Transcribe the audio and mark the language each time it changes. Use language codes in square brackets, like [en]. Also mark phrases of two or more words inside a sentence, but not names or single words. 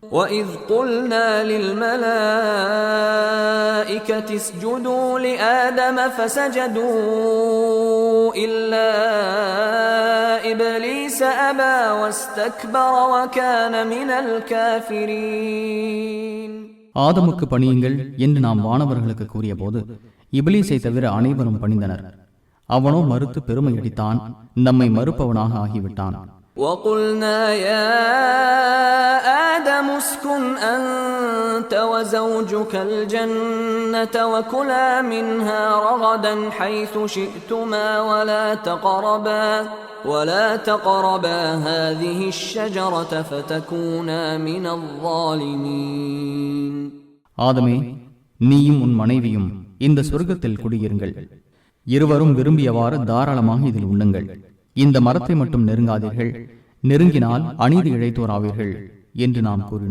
[ar] وَإِذْ قُلْنَا لِلْمَلَائِكَةِ اسْجُدُوا لِآدَمَ فَسَجَدُوا إِلَّا إِبْلِيسَ أَبَى وَاسْتَكْبَرَ وَكَانَ مِنَ الْكَافِرِينَ. [ta] ஆதமுக்கு பணியுங்கள் என்று நாம் வானவர்களுக்கு கூறிய போது இபிலீசை தவிர அனைவரும் பணிந்தனர். அவனோ மறுத்து பெருமையடித்தான், நம்மை மறுப்பவனாக ஆகிவிட்டான். [ar] وَقُلْنَا يَا آدَمُ اسْكُنْ أَنْتَ وَزَوْجُكَ الْجَنَّةَ وَكُلَا مِنْهَا رَغَدًا حَيْثُ شِئْتُمَا وَلَا تَقْرَبَا هَذِهِ الشَّجَرَةَ فَتَكُونَا مِنَ الظَّالِمِينَ. [ta] ஆதமே, நீயும் உன் மனைவியும் இந்த சொர்க்கத்தில் குடியிருங்கள். இருவரும் விரும்பியவாறு தாராளமாக இதில் உண்ணுங்கள். இந்த மரத்தை மட்டும் நெருங்காதீர்கள், நெருங்கினால் அநீதி இழைத்தோராவீர்கள் என்று நாம் கூறினோம்.